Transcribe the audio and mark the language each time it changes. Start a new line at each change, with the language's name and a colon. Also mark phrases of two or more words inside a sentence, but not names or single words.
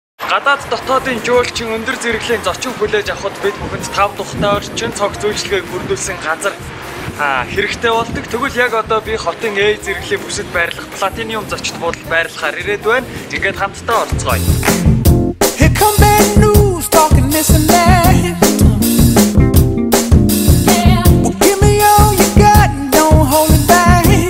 Mongolian: Гадаад дотоодын жуулчин өндөр зэрэглэлийн зочин хүлээж авахд бид бүхэнд 5 тухтай орчин цог зөвшлөгийг бүрдүүлсэн газар хэрэгтэй болдог. Тэгвэл яг одоо би хотын A зэрэглэлийн бүсэд байрлах Platinum зочид буудалд байрлахаар ирээд байна. Ингээд хамтдаа орцгоё.
English: Here come bad news talking this and that. Well, give me all you got and don't hold it back.